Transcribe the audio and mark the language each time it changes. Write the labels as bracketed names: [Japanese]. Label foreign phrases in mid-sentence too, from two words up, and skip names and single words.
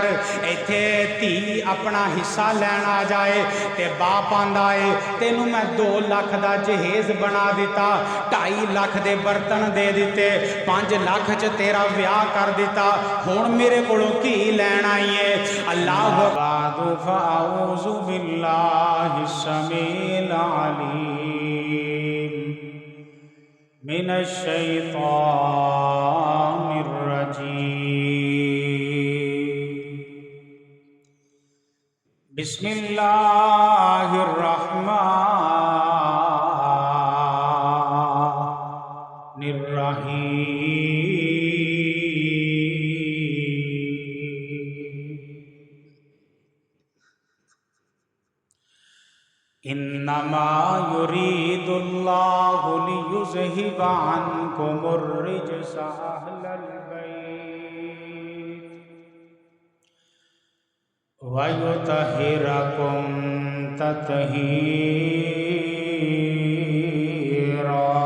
[Punjabi] ایتھے دھی اپنا حصہ لین آ جائے تے باپ آندا ہے تینوں میں 2 لکھ دا جہیز بنا دتا، 2.5 لکھ دے برتن دے دتے، 5 لکھ چ تیرا ویاہ کر دتا، ہن میرے کولوں کی لین آئی ہے? [Arabic] الله باد فأعوذ بالله السميع العليم من الشيطان الرجيم. بسم الله الرحمن الرحيم. إنما يريد الله ليذهب عنكم الرجس أهل البيت ويطهركم تطهيرا.